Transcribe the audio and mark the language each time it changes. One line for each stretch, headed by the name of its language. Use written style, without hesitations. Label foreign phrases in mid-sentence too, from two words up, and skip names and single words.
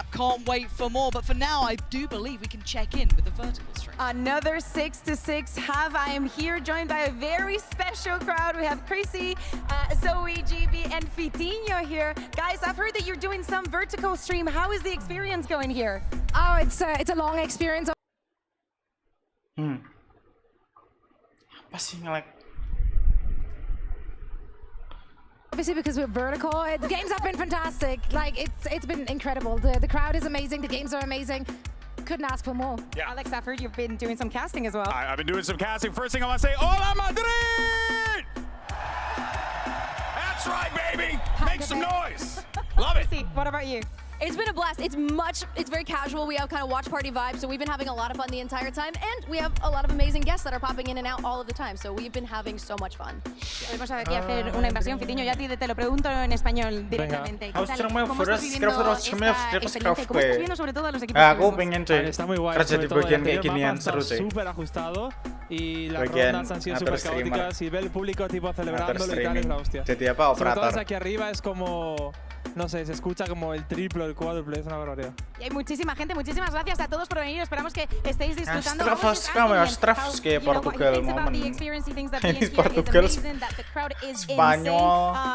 English: Can't wait for more, but for now, I do believe we can check in with the vertical stream. Another 6-6 half. I am here joined by a very special crowd. We have Chrissy, Zoe, GB, and Fitinho here. Guys, I've heard that you're doing some vertical stream. How is the experience going here? Oh, it's a long experience.
Indonesian: Apa sih nge-lag?
English: Obviously, because we're vertical, the games have been fantastic. Like it's been incredible. The crowd is amazing. The games are amazing. Couldn't ask for more. Yeah. Alex, I've heard you've been doing some casting as well. I've been doing some casting. First thing I want to say, Hola Madrid! That's right, baby. Make some noise. Love it. Chrissy, what about you? It's been a blast. It's very casual. We have kind of watch party vibes, so we've been having a lot of fun the entire time, and we have a lot of amazing guests that are popping in and out all of the time, so we've been having so much fun.
Spanish: Podemos aquí hacer una invasión, Fitinho, ya te lo pregunto en español directamente.
Indonesian: Aku sekarang mau first
Spanish: ¿Cómo estás viendo sobre todo los equipos?
Indonesian: Aku pengen cuy
Spanish: Está muy guay,
Indonesian: kerja di
Spanish: sobre todo
Indonesian: bagian
Spanish: el
Indonesian: kayak
Spanish: anterior
Indonesian: ginian
Spanish: mapa
Indonesian: seru
Spanish: está
Indonesian: cuy.
Spanish: súper ajustado y las
Indonesian: Bagian
Spanish: rondas han sido
Indonesian: ngatur
Spanish: súper caóticas
Indonesian: streamer.
Spanish: y ve el público tipo celebrándolo y tal, es
Indonesian: streaming.
Spanish: la hostia.
Indonesian: Jadi apa,
Spanish: Sobre todo
Indonesian: operator?
Spanish: desde aquí arriba es como, no sé, se escucha como el triplo, el cuádruple, es una barbaridad. Y hay muchísima gente, muchísimas gracias a todos por venir. Esperamos que estéis disfrutando.
Indonesian: Kayak Portugal momen. Ini Portugal Spanyol.